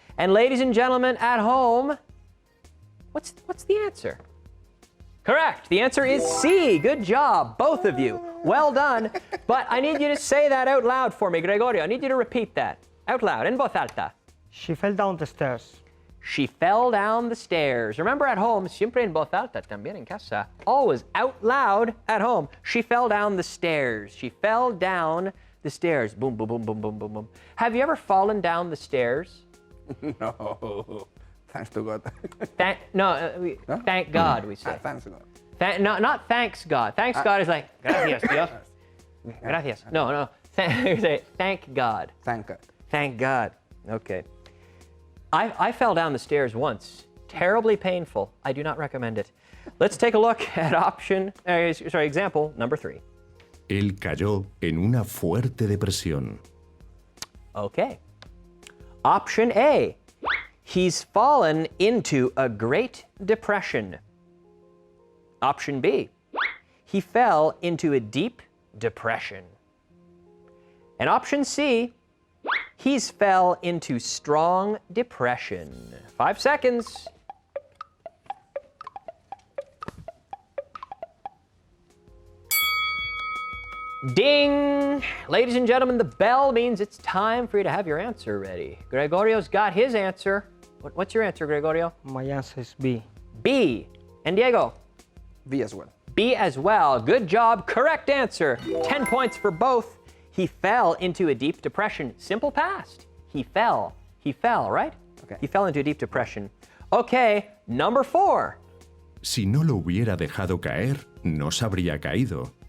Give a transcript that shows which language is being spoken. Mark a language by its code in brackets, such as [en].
[en] And ladies and gentlemen at home, what's the answer? Correct. The answer is C. Good job, both of you. Well done. But I need you to say that out loud for me, Gregorio. I need you to repeat that out loud, [es] en voz alta. [en] She fell down the stairs. She fell down the stairs. Remember at home, [es] siempre en voz alta, también en casa. [en] Always out loud at home. She fell down the stairs. She fell down the stairs. Boom, boom, boom, boom, boom, boom, boom. Have you ever fallen down the stairs? No. Thanks to God. Thank God, we say. Thanks God. Not thanks God. Thanks God is like, [es] gracias, Dios. Gracias. [en] No. We say, thank God. Thank God. Thank God. Okay. I fell down the stairs once. Terribly painful. I do not recommend it. Let's take a look at example number 3. [es] Él cayó en una fuerte depresión. [en] Okay. Option A. He's fallen into a great depression. Option B. He fell into a deep depression. And option C. He's fell into strong depression. 5 seconds. Ding! Ladies and gentlemen, the bell means it's time for you to have your answer ready. Gregorio's got his answer. What's your answer, Gregorio? My answer is B. B. And Diego? B as well. B as well. Good job. Correct answer. 10 points for both. He fell into a deep depression. Simple past. He fell. He fell, right? Okay. He fell into a deep depression. Okay, number 4. [es] Si no lo hubiera dejado caer, no se habría caído.